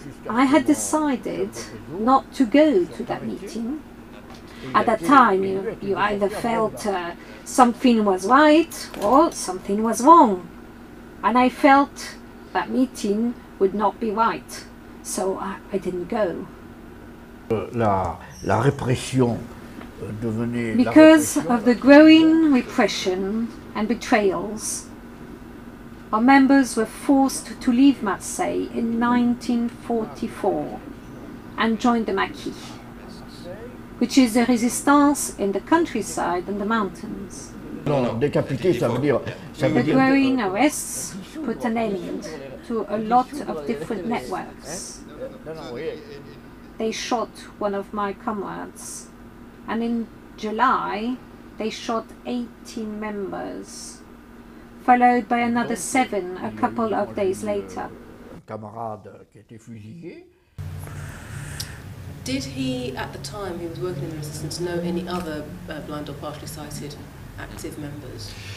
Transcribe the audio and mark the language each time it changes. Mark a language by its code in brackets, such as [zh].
[en] I had decided not to go to that meeting. At that time, you either felt something was right or something was wrong. And I felt that meeting would not be right, so I didn't go. [fr] La répression devenait... [en] Because of the growing repression and betrayals, our members were forced to leave Marseille in 1944 and join the Maquis, which is a resistance in the countryside and the mountains. [fr] Non, décapité, ça veut dire... [en] The growing arrests put an end to a lot of different networks. They shot one of my comrades, and in July they shot 18 members, followed by another 7 a couple of days later. [fr] Un camarade qui a été fusillé. [en] Did he, at the time he was working in the resistance, know any other blind or partially sighted active members?